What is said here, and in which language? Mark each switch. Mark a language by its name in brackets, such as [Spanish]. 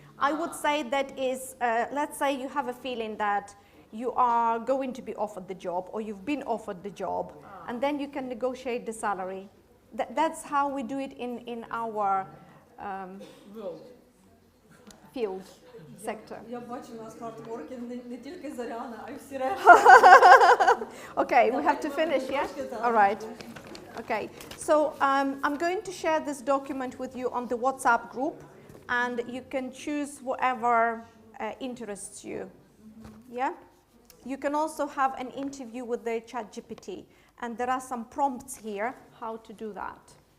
[English] I would say that is, let's say you have a feeling that you are going to be offered the job, or you've been offered the job, and then you can negotiate the salary. That's how we do it in our field sector. [Ukrainian] Я бачу, у нас хардворки не тільки Зоряна, а й всі решта. [English] Okay, we have to finish, yeah? All right. Okay, so I'm going to share this document with you on the WhatsApp group, and you can choose whatever interests you. Yeah? You can also have an interview with the ChatGPT, and there are some prompts here how to do that.